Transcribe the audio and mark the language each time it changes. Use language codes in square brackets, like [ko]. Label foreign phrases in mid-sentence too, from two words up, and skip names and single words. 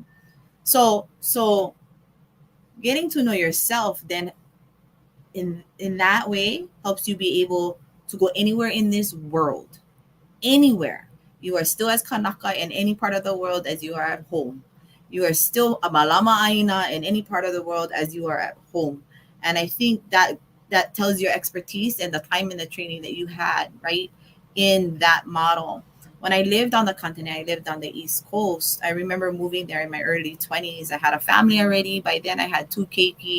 [en] So getting to know yourself then in that way helps you be able to go anywhere in this world. Anywhere. You are still as Kanaka in any part of the world as you are at home. You are still a [haw] Mālama ʻāina [en] in any part of the world as you are at home. And I think that tells your expertise and the time and the training that you had, right, in that model. When I lived on the continent, I lived on the East Coast. I remember moving there in my early 20s. I had a family already. By then, I had 2 keiki.